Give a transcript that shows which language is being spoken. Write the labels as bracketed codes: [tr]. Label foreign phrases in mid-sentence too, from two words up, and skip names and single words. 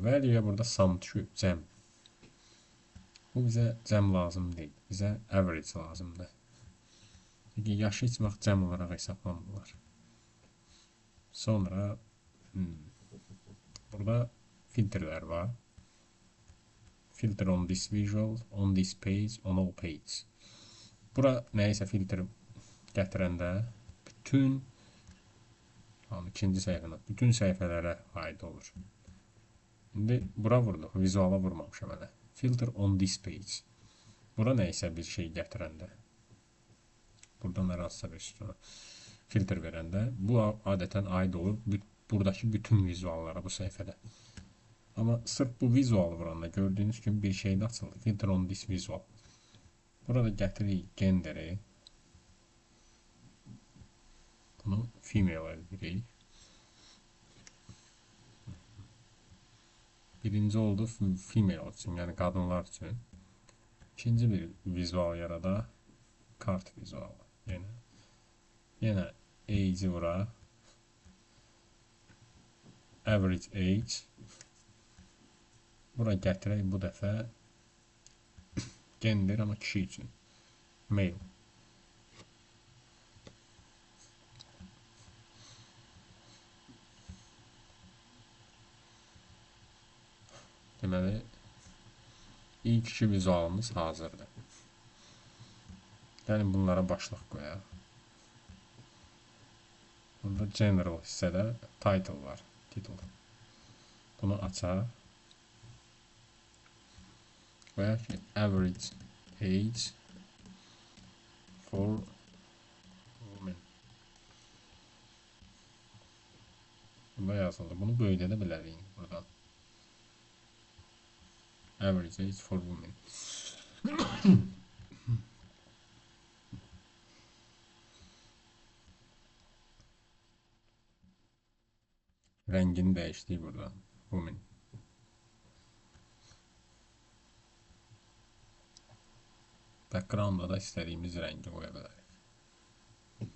[az] Value-ya burada sum düşüb, cəm. Bu bizə cəm lazım deyil. Bizə average lazımdır. Çünki yaşı heç vaxt cəm olaraq hesablanmırlar. Sonra burada filtrlər var. [en] Filter on this visual, on this page, on all pages. [az] Bura nəyisə filtr gətirəndə bütün ikinci səhifədə bütün səhifələrə aid olur. İndi bura vurduq, vizuala vurmamışam hələ. [en] Filter on this page. [az] Bura nəyisə bir şey gətirəndə. Buradan hansısa bir sütuna filtr verəndə bu adətən aid olur buradakı bütün vizuallara bu səhifədə. Amma sırf bu vizualı vuranda gördüyünüz kimi bir şey də açıldı. [en] Filter on this visual. [az] Burada gətiririk genderi. Bunu female edirik. Birinci oldu female üçün, yəni qadınlar üçün. İkinci bir vizual yarada kart vizualı. Yenə age-i vura. [en] Average age. [az] Bura gətirək bu dəfə gender, amma kişi üçün. Male. Deməli, ilk iki vizualımız hazırdır. Gəlin bunlara başlıq qoyaq. Burada general hissədə title var. Title. Bunu açaq. Qoyaq ki, [en] average age for women. [az] Burada yazıldı. Bunu böyüdə də bilərik buradan. [en] Average age for women. [az] Rəngini dəyişdik burada. Women. Backgroundda da istədiyimiz rəngi qoya bilərik.